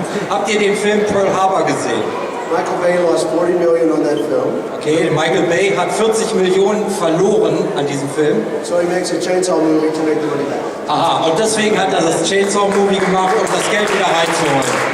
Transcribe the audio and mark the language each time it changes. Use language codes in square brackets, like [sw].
[de] Habt ihr den Film Pearl Harbor gesehen? [en] Michael Bay lost 40 million on that film. [de] Okay, Michael Bay hat 40 Millionen verloren an diesem Film. [en] So he makes a chainsaw movie to make the money back. [de] Aha, und deswegen hat er das Chainsaw Movie gemacht, um das Geld wieder reinzuholen.